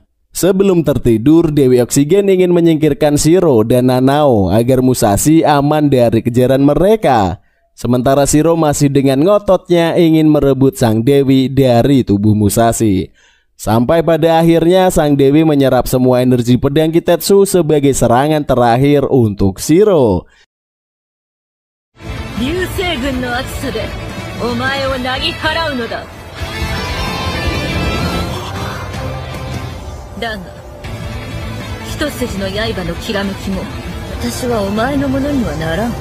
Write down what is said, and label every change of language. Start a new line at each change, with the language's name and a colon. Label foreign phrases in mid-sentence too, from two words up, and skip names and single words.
Indonesian: Sebelum tertidur, Dewi Oksigen ingin menyingkirkan Shiro dan Nanao agar Musashi aman dari kejaran mereka. Sementara Shiro masih dengan ngototnya ingin merebut sang dewi dari tubuh Musashi. Sampai pada akhirnya sang dewi menyerap semua energi pedang Kitetsu sebagai serangan terakhir untuk Shiro.
Japanese: 流星群の熱さでお前をなぎ払うのだ。だが一筋の刃のきらめきも私はお前のものにはならん。